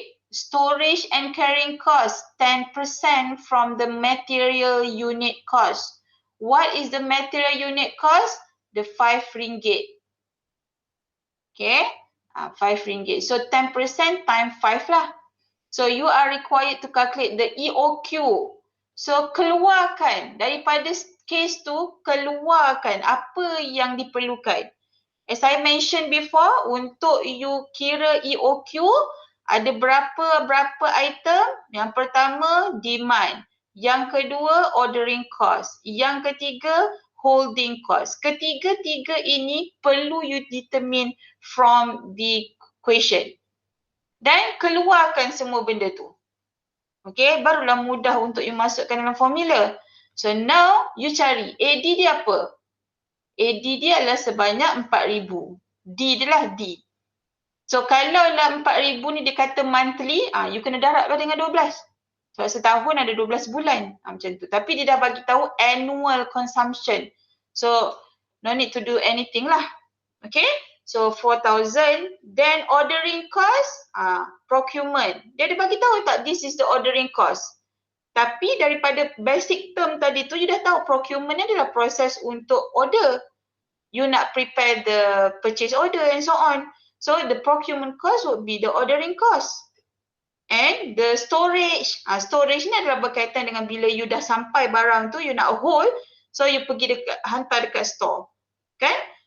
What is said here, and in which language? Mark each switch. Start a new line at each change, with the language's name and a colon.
English: Storage and carrying cost, 10% from the material unit cost. What is the material unit cost? The RM5. Okay, RM5. So 10% times 5 lah. So you are required to calculate the EOQ.
Malay: So keluarkan daripada case tu, keluarkan apa yang diperlukan.
English: As I mentioned before,
Malay: untuk you kira EOQ, ada berapa item. Yang pertama, demand. Yang kedua, ordering cost. Yang ketiga, holding cost. Ketiga-tiga ini perlu
English: you determine from the question.
Malay: Dan keluarkan semua benda tu. Okay, barulah mudah untuk you masukkan dalam formula. So now, you cari AD dia apa? AD dia adalah sebanyak 4,000. D dia lah D. So kalau lah 4,000 ni dia kata monthly, you kena darab lah dengan 12. Sebab setahun ada 12 bulan. Macam tu. Tapi dia dah bagi tahu annual consumption.
English: So no need to do anything lah. Okay. So 4,000. Then ordering cost, procurement.
Malay: Dia ada bagi tahu tak
English: this is the ordering cost.
Malay: Tapi daripada basic term tadi tu, you dah tahu procurement ni adalah proses untuk order.
English: You nak prepare the purchase order and so on. So the procurement cost would be the ordering cost. And the storage.
Malay: Storage ni adalah berkaitan dengan bila you dah sampai barang tu, you nak hold. So you pergi hantar dekat store. Kan?